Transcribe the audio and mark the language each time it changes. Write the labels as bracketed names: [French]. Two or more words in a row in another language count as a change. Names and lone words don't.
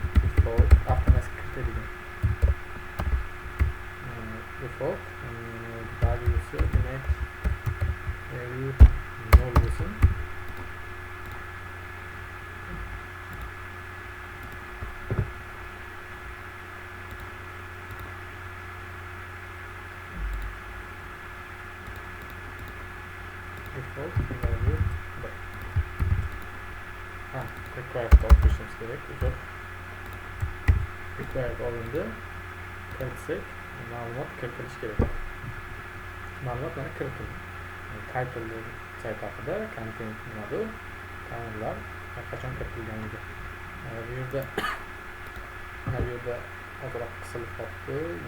[Uzbek] Default avtomatik kiritadigan [English] default valuesi [Uzbek] demak value 0 bo'lsin. [English] Default value 1. Required options [Uzbek] kerak. Uzr. Required olindi. Kiritsak, ma'lumot kiritilishi kerak. Ma'lumot mana kiritildi. Title sayt haqida, content nimadir, ta'mirlar qachon kiritilganligi. Bu yerda ozroq qisilib qolibdi.